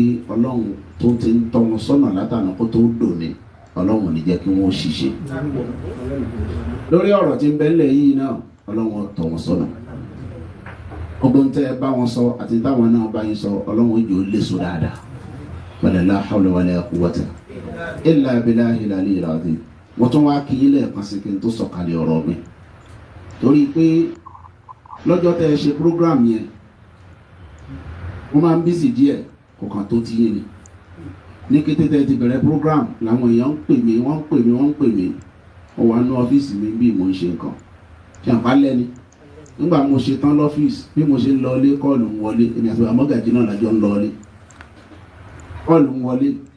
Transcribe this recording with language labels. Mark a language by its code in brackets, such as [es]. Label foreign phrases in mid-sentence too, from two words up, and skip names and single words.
[yo] ọlọ́run tó ti ń tọ́ wọn sọ́nà látàná kó tó dòní ọlọ́run ní jẹ́ kí wọ́n ṣiṣẹ́ lórí ọ̀rọ̀ tí ń bẹ ńlẹ̀ yìí náà ọlọ́run tọ́ wọn sọ́nà ọgbọ́n tẹ́ ẹ bá wọn sọ àti táwọn náà bá yín sọ ọlọ́run yóò lè so dáadáa [ar] ولا لا حول ولا قوة إلا بالله العلي العظيم [yo] wọ́n tún wá kí yín lẹ́ẹ̀kan sí kí n tó sọ̀kalẹ̀ ọ̀rọ̀ mi torí pé lọ́jọ́ tẹ́ ẹ ṣe program yẹn wọ́n máa ń bísí díẹ̀ kò kàn tó ti yé ni ní kété tẹ́ ẹ ti bẹ̀rẹ̀ program làwọn èèyàn ń pè mí wọ́n wà ní ọ́fíìsì mi bí mo ń ṣe nǹkan ṣe àpálẹ́ ni nígbà mo ṣe tán lọ́fíìsì bí mo ṣe ń lọlé kọ́ọ̀lù ń wọlé èmi àti àmọ́gàjì náà lájọ ń lọlé kọ́ọ̀lù ń wọlé